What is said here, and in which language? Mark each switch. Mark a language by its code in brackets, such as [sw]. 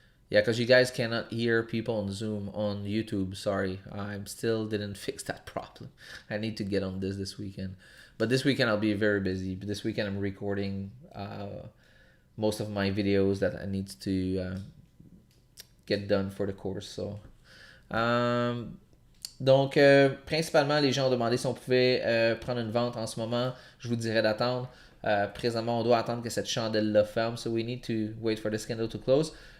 [en] Yeah, because you guys cannot hear people on Zoom on YouTube. Sorry, I still didn't fix that problem. I need to get on this weekend. But this weekend I'll be very busy. This weekend I'm recording most of my videos that I need to get done for the course. [fr] So, donc, principalement, les gens ont demandé si on pouvait prendre une vente en ce moment. Je vous dirais d'attendre. Présentement, on doit attendre que cette chandelle-là ferme. [en] So we need to wait for this candle to close.